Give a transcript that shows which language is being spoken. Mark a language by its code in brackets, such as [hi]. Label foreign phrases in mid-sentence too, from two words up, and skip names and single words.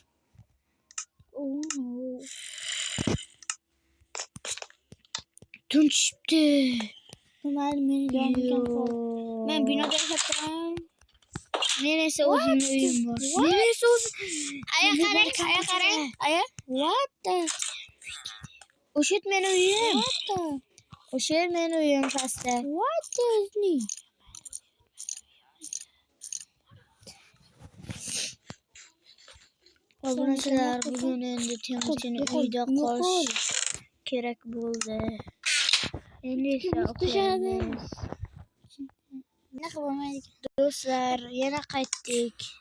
[uz] Tunchibdi. Men binoda yashayapman. Men esa o'zimning uyim bor. Men esa Aya qarang. Aya. [en] What the? [uz] O'sha mening uyim. O'sha mening uyim Fasta. [en] What is me? [uz] Obunachilar, bugun endi Temurchini uyda qolish kerak bo'ldi. Endi esa o'qiymiz. Do'stlar, yana qaytdik.